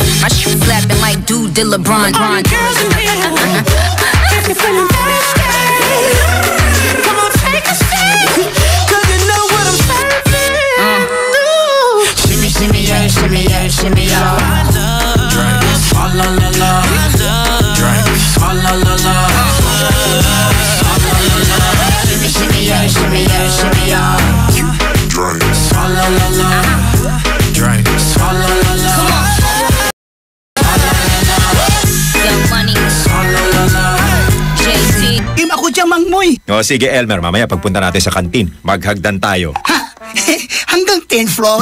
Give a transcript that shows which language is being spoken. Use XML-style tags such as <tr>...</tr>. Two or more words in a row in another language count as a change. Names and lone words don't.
<en>My shit slapping like dude did LeBron. All the girls in here, if you're feeling thirsty, come on, take a seat, 'cause you know what I'm serving. Shimmy, shimmy, yeah, shimmy, yeah, shimmy, yeah. Drink, swalla la la. Drink, swalla la la. Shimmy, shimmy, yeah, shimmy, yeah, shimmy, yeah. Drink, swalla la la. Drink, swalla la la. Young Money, JT.</en> <tl>Team ako dyan, Mang Moy. O sige Elmer, mamaya pagpunta natin sa kantin, maghagdan tayo. Hanggang 10th floor?</tl>